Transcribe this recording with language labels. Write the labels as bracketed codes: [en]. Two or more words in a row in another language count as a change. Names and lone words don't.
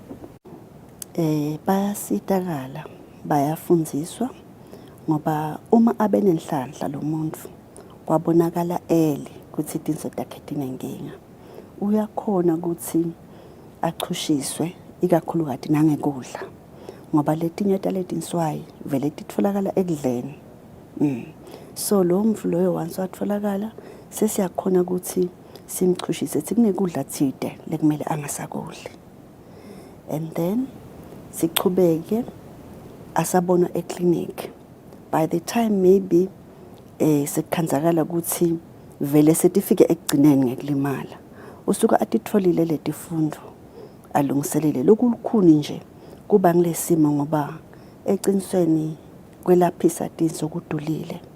[ss] Bayasitakala bayafundziswa ngoba uma abenenhlanhla lo muntu kwabonakala ukuthi itinso takhe tinenkinga uyakhona ukuthi achushiswe ikakhulukazi nangekudla ngoba letinye taletinswayi vele titfolakala ekudleni. So lo mfu loyo once watfolakala sesiyakhona ukuthi simchushise sithi kunekudla thide lekumele angasakudli. [en] And then [ss] sichubeke asabona eclinic. [en] By the time maybe [ss] sekukhanzakala ukuthi vele setifike ekugcineni ngekulimala usuka atitfolile letifundo alungiselele lokulukhuni nje kuba ngilesimo ngoba eqinisweni kwelaphisa tinso kudulile.